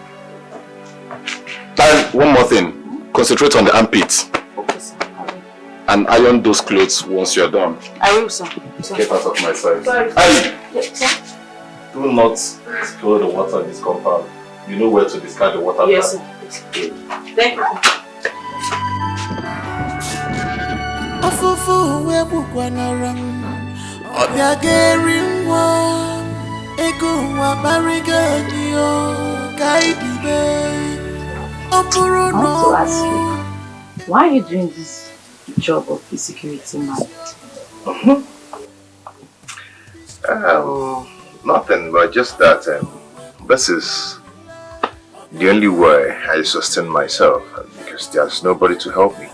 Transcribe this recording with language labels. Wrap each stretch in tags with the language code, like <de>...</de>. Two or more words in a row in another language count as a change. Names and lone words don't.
<en>And one more thing. Concentrate on the armpits. Okay, sir. I will. And iron those clothes once you're done. I will, sir. Get out of my sight. Sorry. Hey! Yes, sir. Do not spill the water in this compound. You know where to discard the water. Yes, sir. Good. Thank you. Ofufu webukwanara obiagerinwa egunwa bariganyo kaidibe opuru I want to ask no. you, why are you doing this job of the security man? Nothing, but just that this is the only way I sustain myself because there's nobody to help me.</en>